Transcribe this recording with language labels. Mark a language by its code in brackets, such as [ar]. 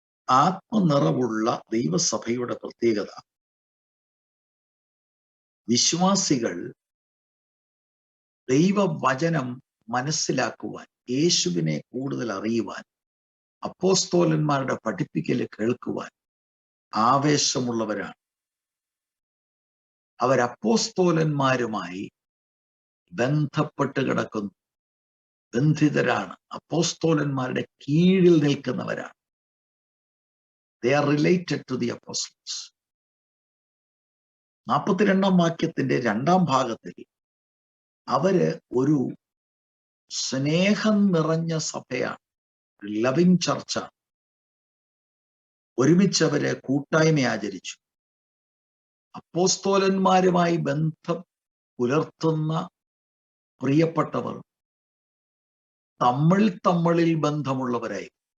[ml] ആത്മനിറവുള്ള ദൈവസഭയുടെ പ്രത്യേകത, വിശ്വാസികൾ ദൈവവചനം മനസ്സിലാക്കുവാൻ, യേശുവിനെ കൂടുതൽ അറിയുവാൻ, അപ്പോസ്തോലന്മാരുടെ പഠിപ്പിക്കല് കേൾക്കുവാൻ ആവേശമുള്ളവരാണ്. അവർ അപ്പോസ്തോലന്മാരുമായി ബന്ധപ്പെട്ട് കിടക്കുന്നു, ബന്ധിതരാണ്, അപ്പോസ്തോലന്മാരുടെ കീഴിൽ നിൽക്കുന്നവരാണ്. [en] They are related to the apostles. [ml] 42 വാക്യത്തിന്റെ 2 ഭാഗത്തിൽ അവര് ഒരു സ്നേഹം നിറഞ്ഞ സഭയാണ്, ലവിങ് ചർച്ചാണ്. ഒരുമിച്ചവര് കൂട്ടായ്മ ആചരിച്ചു. അപ്പോസ്തോലന്മാരുമായി ബന്ധം പുലർത്തുന്ന പ്രിയപ്പെട്ടവർ തമ്മിൽ ബന്ധമുള്ളവരായി.